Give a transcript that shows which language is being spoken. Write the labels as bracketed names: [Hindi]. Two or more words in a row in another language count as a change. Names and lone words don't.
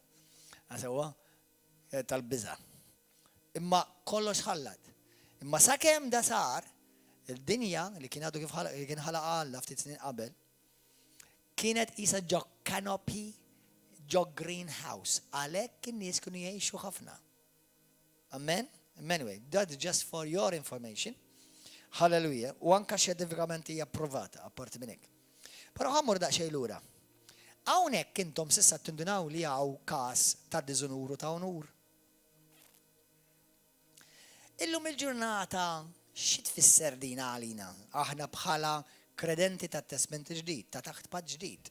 [Maltese] Għasewwa tal-biża. Imma kollox ħallat. Imma sakemm da sar, il-dinja li kien għadu kien ħalaqa Alla ftit snin qabel, kienet qisha ġo canopy, ġo greenhouse. Għalhekk in-nies kienu jgħixu ħafna. Amen? [English] Anyway, that's just for your information. Hallelujah. [Maltese] U anka xjentifikament hija approvata apparti minn hekk. Però ħammur daqsxejn lura. Hawnhekk intom s'issa tindunaw li hawn każ ta' diżonur u ta' onur. Illum il-ġurnata xi tfisser din għalina aħna bħala kredenti tat testament ġdid, ta' taħt patt ġdid.